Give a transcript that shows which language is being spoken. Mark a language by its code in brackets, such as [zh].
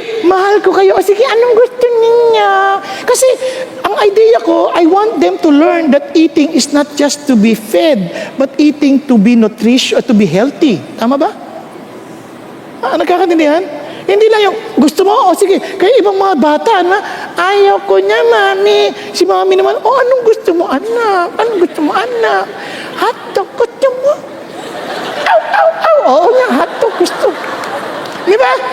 [tl] mahal ko kayo. O sige, anong gusto niya? Kasi, ang idea ko, [en] I want them to learn that eating is not just to be fed, but eating to be nutritious, to be healthy. [tl] Tama ba? Nagkakaintindihan? Hindi lang yung, gusto mo? O sige, kaya ibang mga bata, ayaw ko niya, mami. Si mami naman, anong gusto mo, anak? Anong gusto mo, anak? Hotdog, gusto mo? Oo nga, hotdog, gusto. Di ba?